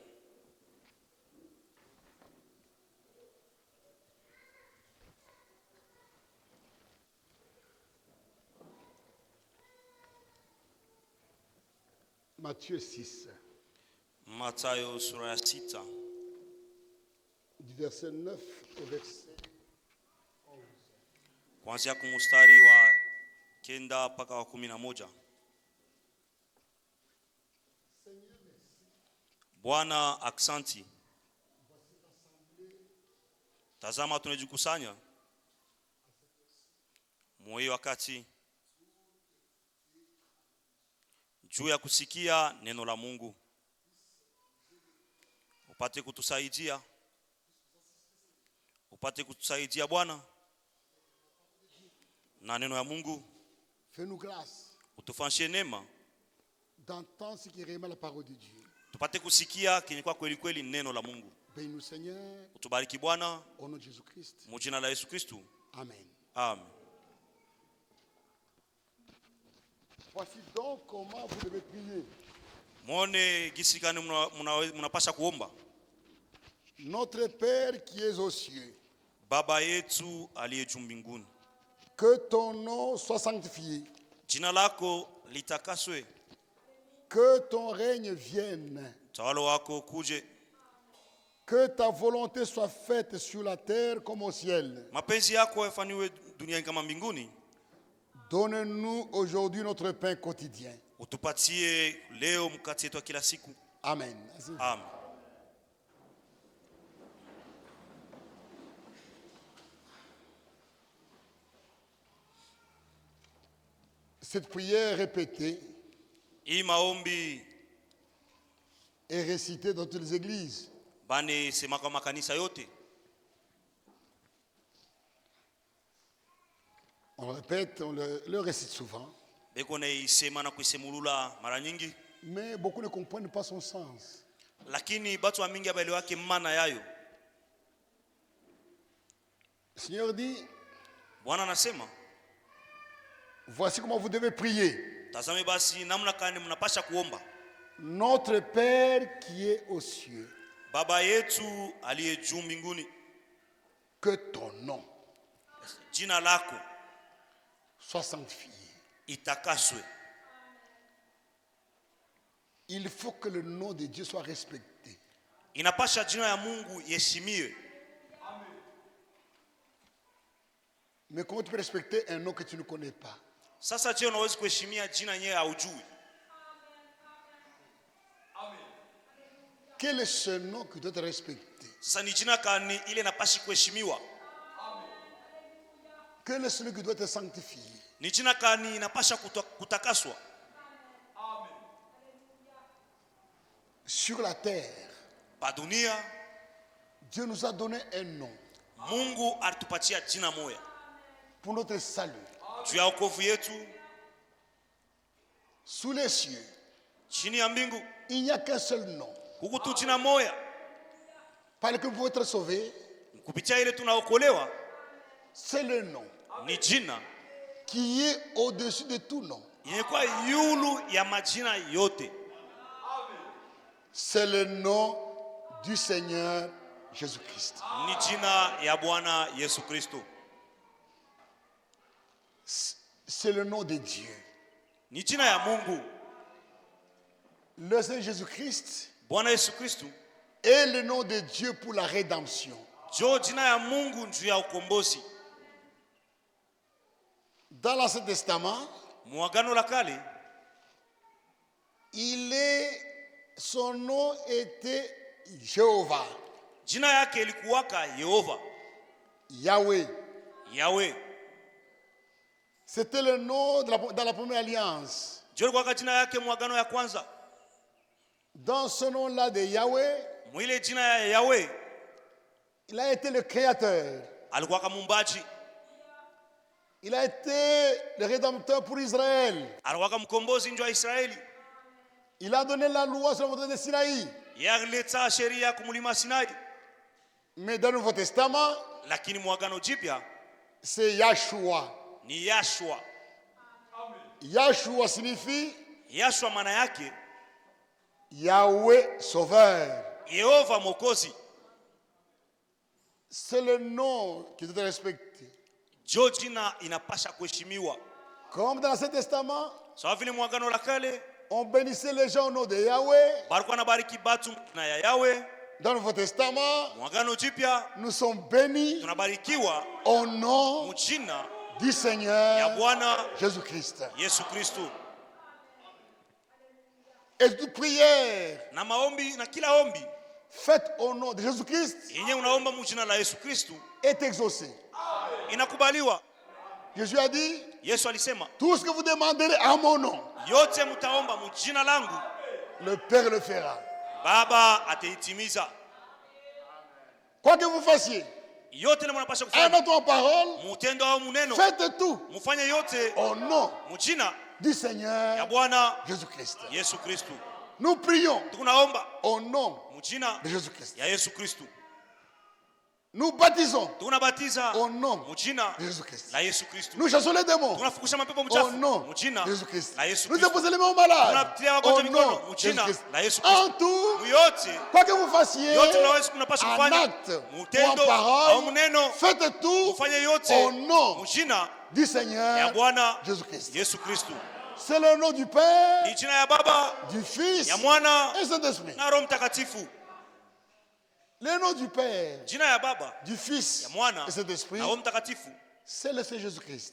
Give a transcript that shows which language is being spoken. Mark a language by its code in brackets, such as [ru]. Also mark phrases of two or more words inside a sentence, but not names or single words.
[fr] Matthieu 6, [sw] Mathayo sura ya 6 [fr] du verset 9 au verset 11. [sw] kuanzia kumustari wa 9 mpaka wa 11. Bwana, aksanti. Tazama tunajikusanya moyo wakati juu ya kusikia neno la Mungu. Upate kutusaidia Bwana na neno ya Mungu. [fr] Fais-nous grâce [sw] Utufanyie neema [fr] d'entendre ce qui est réellement la parole de Dieu. [sw] tupate kusikia kenye kwa kweli kweli neno la Mungu. [fr] Bénis-nous Seigneur, [sw] Utubariki Bwana, [fr] au nom de Jésus-Christ. [sw] mu jina la Yesu Kristo. Amen. Amen. [fr] Voici donc comment vous devez prier. [sw] Muone gisi gani mnapasha kuomba. [fr] Notre Père qui es aux cieux, [sw] Baba yetu aliye juu mbinguni, [fr] que ton nom soit sanctifié, [sw] jina lako litakaswe, [fr] que ton règne vienne, [sw] tawala wako kuje, [fr] que ta volonté soit faite sur la terre comme au ciel. [sw] mapenzi yako yafanywe duniani kama mbinguni. [fr] Donne-nous aujourd'hui notre pain quotidien. [sw] Utupatie leo mkate wetu wa kila siku. Amen. Amen. [fr] Cette prière répétée [sw] Hii maombi [fr] est récitée dans toutes les églises. [sw] bani sema kwa makanisa yote. [fr] On le répète, on le récite souvent. [sw] Beko na isema na kuisemulula mara nyingi, [fr] Mais beaucoup ne comprennent pas son sens. [sw] lakini batu wa mingi abaelewake maana yayo. [fr] Le Seigneur dit, [sw] Bwana anasema, [fr] voici comment vous devez prier. [sw] tazame basi namna kani mnapasha kuomba. [fr] Notre Père qui est aux cieux, [sw] Baba yetu aliye juu mbinguni, [fr] que ton nom [sw] jina lako [fr] soit sanctifié. [sw] itakaswe. [fr] Il faut que le nom de Dieu soit respecté. [sw] Inapasha jina ya Mungu yeshimiwe. [fr] Mais comment tu peux respecter un nom que tu ne connais pas? [sw] Sasa je, unaweza kuheshimia jina yenyewe haujui? [fr] Quel est ce nom qui doit être respecté? [sw] Sasa ni jina kani ile inapashi kuheshimiwa? [fr] Quel est celui qui doit être sanctifié? [sw] Ni jina kani inapasha kutakaswa? [fr] Sur la terre, [sw] Pa dunia [fr] Dieu nous a donné un nom [sw] Mungu alitupatia jina moja [fr] pour notre salut. [sw] juu ya wokovu yetu. [fr] Sous les cieux, [sw] Chini ya mbingu [fr] il n'y a qu'un seul nom [sw] huku tu jina moja, [fr] par lequel vous pouvez être sauvé. [sw] kupitia ile tunaokolewa. [fr] C'est le nom [sw] Ni jina [fr] qui est au-dessus de tout nom. [sw] yenye kwa yulu ya majina yote. [fr] C'est le nom du Seigneur Jésus-Christ. [sw] Ni jina ya Bwana Yesu Kristo. [fr] C'est le nom de Dieu. [sw] Ni jina ya Mungu. [fr] Le Seigneur Jésus-Christ [sw] Bwana Yesu Kristo [fr] est le nom de Dieu pour la rédemption. [sw] jo jina ya Mungu juu ya ukombozi. [fr] Dans l'Ancien Testament, [sw] Muagano la kale [fr] son nom était Jéhovah, [sw] jina yake ilikuwaka Yehova, Yahweh. Yahweh. [fr] C'était le nom dans la première alliance. [sw] Jo ilikuwaka jina yake muagano ya kwanza. [fr] Dans ce nom-là de Yahweh, [sw] Mwile jina ya Yahweh [fr] il a été le créateur. [sw] alikuwaka mumbaji, [fr] Il a été le rédempteur pour Israël. [sw] alikuwaka mkombozi njo wa Israeli. [fr] Il a donné la loi sur la montagne de Sinaï. [sw] Yeye alileta sheria kumulima Sinai. [fr] Mais dans le Nouveau Testament, [sw] Lakini muagano jipya [fr] c'est Yahshua. [sw] ni Yashua. [fr] Yahshua signifie [sw] Yashua maana yake [fr] Yahweh Sauveur. [sw] Yehova Mwokozi. [fr] C'est le nom qui doit être respecté. [sw] Jo jina inapasha kuheshimiwa. [fr] Comme dans l'Ancien Testament, [sw] Sawa vile mwagano la kale [fr] on bénissait les gens au nom de Yahweh. [sw] balikuwa na bariki batu na ya Yahweh. [fr] Dans le Nouveau Testament, [sw] Mwagano jipya [fr] nous sommes bénis [sw] tunabarikiwa [fr] au nom [sw] mjina [fr] du [sw] ya [fr] Seigneur [sw] Bwana [fr] Jésus-Christ. [sw] Yesu Kristo. [fr] Et toute prière [sw] Na maombi na kila ombi [fr] faite au nom de Jésus-Christ [sw] yenye unaomba mjina la Yesu Kristo [fr] est exaucée. [sw] inakubaliwa. [fr] Jésus a dit, [sw] Yesu alisema [fr] tout ce que vous demanderez à mon nom, [sw] yote mtaomba mjina langu [fr] le Père le fera. [sw] Baba ataitimiza. [fr] Quoi que vous fassiez, [sw] Yote ile mnapaswa [fr] en [sw] kufanya [fr] notre parole, [sw] mutendo au muneno [fr] faites tout [sw] mufanye yote [fr] au nom [sw] mjina [fr] du [sw] ya [fr] Seigneur [sw] Bwana [fr] Jésus-Christ. [sw] Yesu Kristo. [fr] Nous prions [sw] Tunaomba [fr] au nom [sw] mjina [fr] de Jésus-Christ. [sw] ya Yesu Kristo. [fr] Nous baptisons [sw] Tunabatiza [fr] au nom [sw] mjina [fr] de Jésus-Christ. [sw] la Yesu Kristo. [fr] Nous chassons les démons [sw] Tunafukusha mapepo [fr] au [sw] mchafu [fr] nom [sw] mjina [fr] de Jésus-Christ. [sw] la Yesu [fr] Nous [sw] Kristo. [fr] déposons les mains aux malades [sw] Tunatia [fr] au [sw] wagonjwa [fr] nom [sw] mikono [fr] de [sw] mjina [fr] Jésus-Christ. [sw] la Yesu Kristo. [fr] En tout, [sw] Yote [fr] quoi que vous fassiez, [sw] yote mnaweza kunapaswa [fr] en [sw] kufanya [fr] acte ou en [sw] mutendo au [fr] parole, [sw] muneno [fr] faites tout [sw] mufanye yote [fr] au nom [sw] mjina [fr] du [sw] ya [fr] Seigneur [sw] Bwana [fr] Jésus-Christ. [sw] Yesu Kristo. [fr] C'est le nom du Père, [sw] Ni jina ya Baba [fr] du Fils [sw] ya Mwana [fr] et Saint-Esprit. [sw] na Roho Mtakatifu. [fr] Le nom du Père, [sw] Jina ya Baba [fr] du Fils [sw] ya Mwana [fr] et Saint-Esprit, [sw] na Roho Mtakatifu [fr] c'est le Seigneur Jésus-Christ.